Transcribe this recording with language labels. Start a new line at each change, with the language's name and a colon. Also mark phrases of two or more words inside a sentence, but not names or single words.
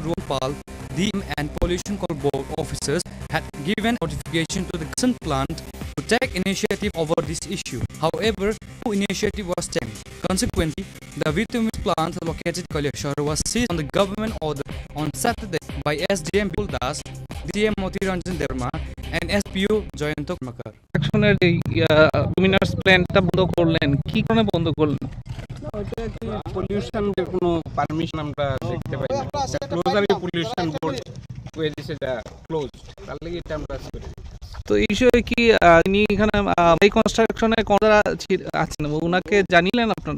English: Rumpal, DM and Pollution Control Board officers had given notification to the concerned plant to take initiative over this issue. However, no initiative was taken. Consequently, the bituminous plant located in Kalihar was seized on the government order on Saturday by SDM Buldas, DCM Motiranjan Derma and SPU Joyanto Makar.
Bangla: অ্যাকশনের যে
English: luminous plant
Bangla: বন্ধ করলেন কি কারণে বন্ধ করলেন? ওটা কি পলিউশনের কোনো পারমিশন আমরা দেখতে পাই না, ক্লোজারই
English: pollution board
Bangla: করে দিয়েছে, যা ক্লোজ, তার লাগি এটা আমরা করি। তো এই বিষয়ে কি ইনি এখানে
English: by construction
Bangla: কোনরা আছেন ওনাকে জানিলেন আপনারা?